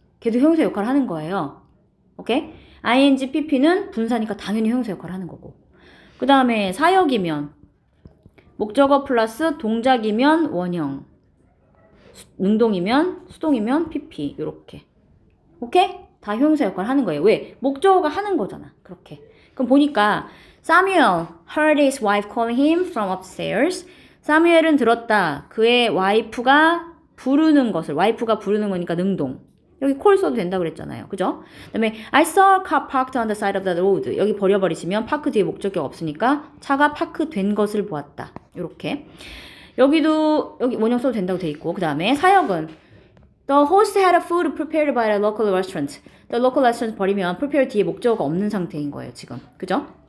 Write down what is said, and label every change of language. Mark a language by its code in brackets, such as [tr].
[ko] 걔도 형용사 역할을 하는 거예요. 오케이? ing, pp는 분사니까 당연히 형용사 역할을 하는 거고. 그 다음에 사역이면 목적어 플러스 동작이면 원형, 능동이면 수동이면 PP 이렇게. 오케이? 다 형용사 역할을 하는 거예요. 왜? 목적어가 하는 거잖아. 그렇게. 그럼 보니까 [en] Samuel heard his wife calling him from upstairs. [ko] 사무엘은 들었다. 그의 와이프가 부르는 것을. 와이프가 부르는 거니까 능동. 여기 call 써도 된다고 그랬잖아요. 그죠? 그 다음에 [en] I saw a car parked on the side of the road. [ko] 여기 버려버리시면 파크 뒤에 목적격 없으니까 차가 파크된 것을 보았다. 이렇게. 여기도 여기 원형 써도 된다고 돼 있고 그 다음에 사역은 [en] The host had a food prepared by a local restaurant. [ko] The local restaurant 버리면 prepare 뒤에 목적어가 없는 상태인 거예요. 지금. 그죠?